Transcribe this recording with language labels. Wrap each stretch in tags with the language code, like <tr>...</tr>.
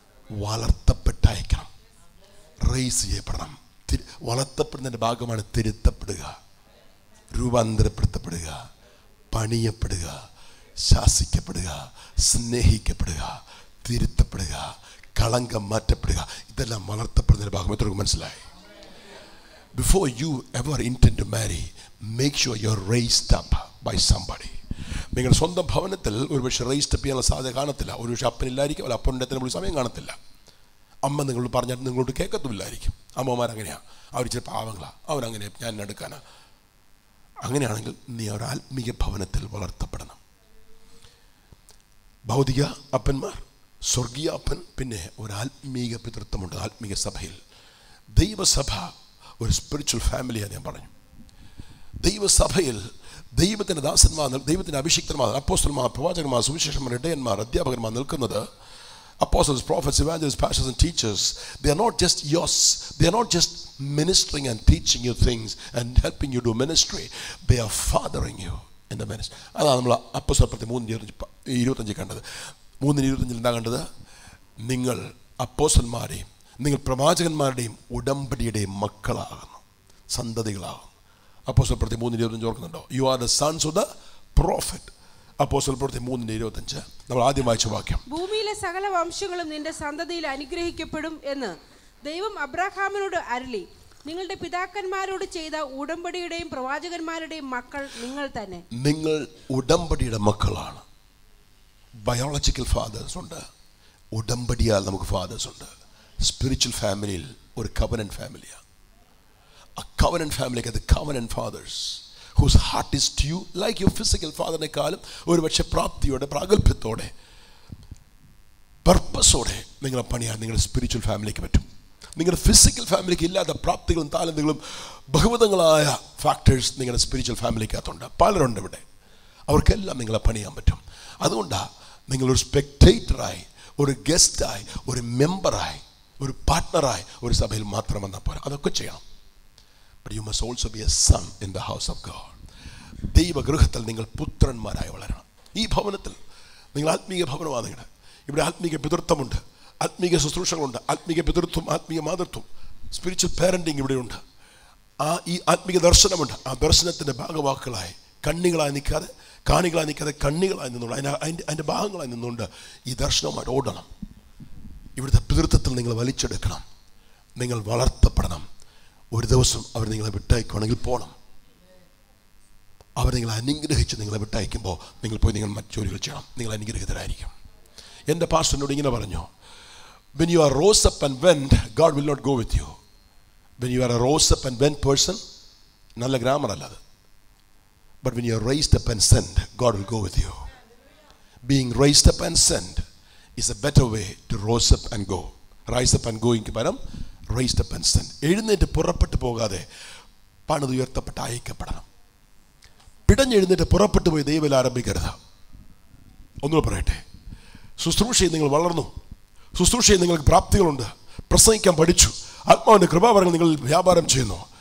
<ml>വളർത്തപ്പെട്ടയക്കണം, raise ചെയ്യപ്പെടണം. വളർത്തപ്പെടുന്നതിൻ്റെ ഭാഗമാണ് തിരുത്തപ്പെടുക, രൂപാന്തരപ്പെടുത്തപ്പെടുക, പണിയപ്പെടുക, ശാസിക്കപ്പെടുക, സ്നേഹിക്കപ്പെടുക, തിരുത്തപ്പെടുക, കളങ്കം മാറ്റപ്പെടുക. ഇതെല്ലാം വളർത്തപ്പെടുന്നതിൻ്റെ ഭാഗം. എത്രയൊക്കെ മനസ്സിലായി?</ml> <en>Before you ever intend to marry, make sure you're raised up by somebody.</en> <ml>നിങ്ങളുടെ സ്വന്തം ഭവനത്തിൽ ഒരുപക്ഷെ റേസ് അപ്പ് ചെയ്യാനുള്ള സാധ്യത കാണത്തില്ല. ഒരുപക്ഷെ അപ്പനില്ലായിരിക്കും, അല്ല അപ്പൻ്റെ അടുത്തിന് സമയം കാണത്തില്ല. അമ്മ നിങ്ങളോട് പറഞ്ഞാൽ നിങ്ങളോട് കേൾക്കത്തുമില്ലായിരിക്കും. അമ്മമാരങ്ങനെയാണ്, അവർ ചില പാവങ്ങളാണ്, അവരങ്ങനെ ഞാൻ എടുക്കാനാ. അങ്ങനെയാണെങ്കിൽ നീ ഒരു ആത്മീയ ഭവനത്തിൽ വളർത്തപ്പെടണം. ഭൗതിക അപ്പന്മാർ, സ്വർഗീയ അപ്പൻ, പിന്നെ ഒരു ആത്മീയ പിതൃത്വമുണ്ട് ആത്മീയ സഭയിൽ. ദൈവസഭ ഒരു സ്പിരിച്വൽ ഫാമിലിയാണ്. ഞാൻ പറഞ്ഞു, ദൈവസഭയിൽ ദൈവത്തിൻ്റെ ദാസന്മാർ, ദൈവത്തിൻ്റെ അഭിഷിക്തന്മാർ, അപ്പോസ്തലന്മാർ, പ്രവാചകന്മാർ, സുവിശേഷന്മാർ, ഇടയന്മാർ, അധ്യാപകന്മാർ നിൽക്കുന്നത്.</ml> <en>Apostles, prophets, evangelists, pastors and teachers, they are not just yours. They are not just ministering and teaching you things and helping you do ministry. They are fathering you in the ministry.</en> <ml>അതാണ് നമ്മൾ അപ്പോസ്തലപ്രവൃത്തി 3:25 കണ്ടത്. 3:25 എന്താ കണ്ടത്? നിങ്ങൾ അപ്പോസ്തലന്മാരെയും നിങ്ങൾ പ്രവാചകന്മാരുടെയും ഉടമ്പടിയുടെയും മക്കളാകുന്നു, സന്തതികളാകുന്നു. അപ്പോസ്തലപ്രവൃത്തി 3:25 ഓർക്കുന്നുണ്ടോ?</ml> <en>You are the sons of the prophet.</en> <ml>അപ്പോസ്തലപ്രവൃത്തി 3:25 നമ്മൾ ആദ്യം വായിച്ച വാക്യം. ഭൂമിയിലെ സകല വംശങ്ങളും നിന്റെ സന്തതിയിൽ അനുഗ്രഹിക്കപ്പെടും എന്ന് ദൈവം അബ്രഹാമിനോട് അരുളി നിങ്ങളുടെ പിതാക്കന്മാരോട് ചെയ്ത ഉടമ്പടിയുടെയും പ്രവാചകന്മാരുടെയും മക്കൾ നിങ്ങൾ തന്നെ. നിങ്ങൾ ഉടമ്പടിയുടെ മക്കളാണ്. ബയോളജിക്കൽ ഫാദേഴ്സ് ഉണ്ട്, ഉടമ്പടിയാൽ നമുക്ക് ഫാദേഴ്സ് ഉണ്ട്. സ്പിരിച്വൽ ഫാമിലിയിൽ ഒരു കവനന്റ് ഫാമിലിയാണ്.</ml> <en>A covenant family, the covenant fathers whose heart is to you like your physical father-</en> <ml>നെക്കാളും ഒരുപക്ഷെ പ്രാപ്തിയോടെ പ്രാഗൽഭ്യത്തോടെ പർപ്പസോടെ നിങ്ങളെ പണിയാൻ നിങ്ങളുടെ സ്പിരിച്വൽ ഫാമിലിക്ക് പറ്റും. നിങ്ങളുടെ ഫിസിക്കൽ ഫാമിലിക്ക് ഇല്ലാത്ത പ്രാപ്തികളും താലന്തുകളും ബഹുവിധങ്ങളായ ഫാക്ടേഴ്സ് നിങ്ങളുടെ സ്പിരിച്വൽ ഫാമിലിക്കകത്തുണ്ട്. പലരുണ്ട് ഇവിടെ, അവർക്കെല്ലാം നിങ്ങളെ പണിയാൻ പറ്റും. അതുകൊണ്ടാണ് നിങ്ങളൊരു സ്പെക്ടേറ്ററായി, ഒരു ഗസ്റ്റായി, ഒരു മെമ്പറായി, ഒരു പാർട്ട്ണറായി ഒരു സഭയിൽ മാത്രം വന്നാൽ പോരാ, അതൊക്കെ ചെയ്യണം.</ml> <en>But you must also be a son in the house of God.</en> <ml>ദൈവഗൃഹത്തിൽ നിങ്ങൾ പുത്രന്മാരായി വളരണം. ഈ ഭവനത്തിൽ നിങ്ങൾ ആത്മീയ ഭവനമാണ്. നിങ്ങളുടെ ഇവിടെ ആത്മീയ പിതൃത്വമുണ്ട്, ആത്മീയ ശുശ്രൂഷകളുണ്ട്, ആത്മീയ പിതൃത്വം, ആത്മീയ മാതൃത്വം, സ്പിരിച്വൽ പാരന്റിങ് ഇവിടെയുണ്ട്. ഈ ആത്മീയ ദർശനമുണ്ട്. ആ ദർശനത്തിൻ്റെ ഭാഗവാക്കുകളായി കണ്ണികളായി നിൽക്കാതെ, കാണികളായി നിൽക്കാതെ കണ്ണികളായി നിന്നുകൊണ്ട് അതിൻ്റെ ഭാഗങ്ങളായി നിന്നുകൊണ്ട് ഈ ദർശനവുമായിട്ട് ഓടണം. ഇവിടുത്തെ പിതൃത്വത്തിൽ നിങ്ങൾ വലിച്ചെടുക്കണം. നിങ്ങൾ വളർത്തപ്പെടണം. ഒരു ദിവസം അവർ നിങ്ങളെ വിട്ടയക്കുകയാണെങ്കിൽ പോകണം. അവർ നിങ്ങളെ അനുഗ്രഹിച്ച് നിങ്ങളെ വിട്ടയക്കുമ്പോൾ നിങ്ങൾ പോയി നിങ്ങൾ മറ്റു ജോലികൾ ചെയ്യണം. നിങ്ങൾ അനുഗ്രഹിതരായിരിക്കും. എൻ്റെ പാസ്റ്ററിനോട് ഇങ്ങനെ പറഞ്ഞു,</ml> <en>when you are rose up and went, God will not go with you. When you are a rose up and went person,</en> <ml>നല്ല ഗ്രാമർ അല്ല അത്.</ml> <en>But when you are raised up and sent, God will go with you. Being raised up and sent is a better way to rose up and go. Rise up and going</en> <ml>ക്ക് പകരം</ml> <en>raised up and sent.</en> <ml>എഴുന്നേറ്റ് പുറപ്പെട്ടു പോകാതെ പണിതുയർത്തപ്പെട്ട് അയക്കപ്പെടണം. പിടഞ്ഞെഴുന്നേറ്റ് പുറപ്പെട്ടു പോയി ദൈവം ആരംഭിക്കരുത്. ഒന്നുകൂടെ പറയട്ടെ, ശുശ്രൂഷയിൽ നിങ്ങൾ വളർന്നു, ശുശ്രൂഷയിൽ നിങ്ങൾക്ക് പ്രാപ്തികളുണ്ട്, പ്രസംഗിക്കാൻ പഠിച്ചു, ആത്മാവിൻ്റെ കൃപാവരങ്ങൾ നിങ്ങൾ വ്യാപാരം ചെയ്യുന്നു.</ml>